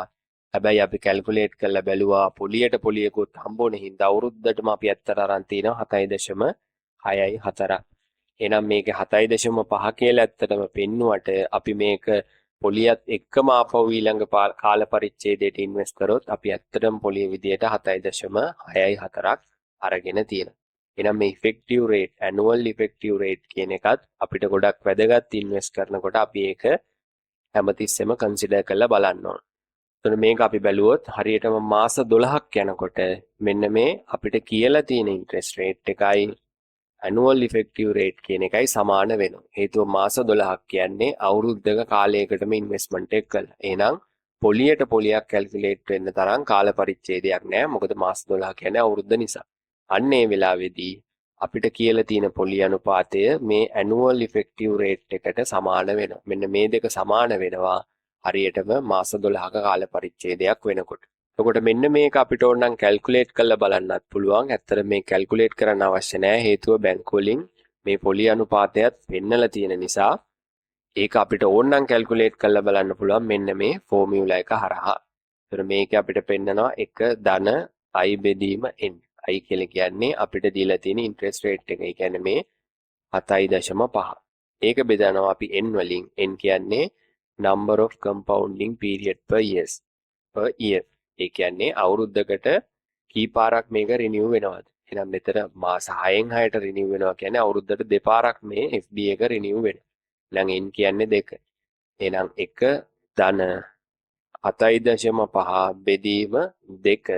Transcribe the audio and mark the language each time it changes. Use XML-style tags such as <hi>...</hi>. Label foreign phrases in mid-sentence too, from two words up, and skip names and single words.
<si>හැබැයි අපි කැල්කියුලේට් කරලා බැලුවා පොලියට පොලියකුත් හම්බුන හින්දා අවුරුද්දටම අපි ඇත්තට අරන් තිනවා 7.64. එහෙනම් මේක 7.5 කියලා ඇත්තටම පෙන්නුවට අපි මේක පොලියත් එක්කම ආපහු ඊළඟ කාල පරිච්ඡේදයට ඉන්වෙස්ට් කරොත් අපි ඇත්තටම පොලිය විදියට 7.64ක් අරගෙන තියෙනවා. එහෙනම් මේ</si> <en>effective rate annual effective rate</en> <si>කියන එකත් අපිට ගොඩක් වැදගත් ඉන්වෙස්ට් කරනකොට අපි ඒක හැමතිස්සෙම කන්සිඩර් කරලා බලන්න ඕන. එතකොට මේක අපි බැලුවොත් හරියටම මාස 12ක් යනකොට මෙන්න මේ අපිට කියලා තියෙන</si> <en>interest rate</en> <si>එකයි</si> <en>annual effective rate</en> <si>කියන එකයි සමාන වෙනවා. හේතුව මාස 12ක් කියන්නේ අවුරුද්දක කාලයකටම ඉන්වෙස්ට්මන්ට් එක කළා. එහෙනම් පොලියට පොලියක් කැල්කියුලේට් වෙන්න තරම් කාල පරිච්ඡේදයක් නැහැ. මොකද මාස 12 කියන්නේ අවුරුද්ද නිසා. අන්න ඒ වෙලාවේදී අපිට කියලා තියෙන පොලිය අනුපාතය මේ</si> <en>annual effective rate</en> <si>එකට සමාන වෙනවා. මෙන්න මේ දෙක සමාන වෙනවා හරියටම මාස 12ක කාල පරිච්ඡේදයක් වෙනකොට. එතකොට මෙන්න මේක අපිට ඕනනම් කැල්කියුලේට් කරලා බලන්නත් පුළුවන්. ඇත්තට මේ කැල්කියුලේට් කරන්න අවශ්‍ය නැහැ. හේතුව බැංකු වලින් මේ පොලිය අනුපාතයත් පෙන්නලා තියෙන නිසා ඒක අපිට ඕනනම් කැල්කියුලේට් කරලා බලන්න පුළුවන් මෙන්න මේ ෆෝමියුලා එක හරහා. එතකොට මේක අපිට පෙන්නනවා 1 ධන i බෙදීම n. i කියලා කියන්නේ අපිට දීලා තියෙන</si> <en>interest rate</en> <si>එක. ඒ කියන්නේ මේ 7.5. ඒක බෙදනවා අපි n වලින්. n කියන්නේ</si> <en>number of compounding period per year.</en> <si>ඒ කියන්නේ අවුරුද්දකට කී පාරක් මේක රිනියු වෙනවද? එහෙනම් මෙතන මාස 6න් 6ට රිනියු වෙනවා කියන්නේ අවුරුද්දට දෙපාරක් මේ FD එක රිනියු වෙනවා. එහෙනම් n කියන්නේ 2. එහෙනම් 1 ධන 7.5 බෙදීම 2.</si>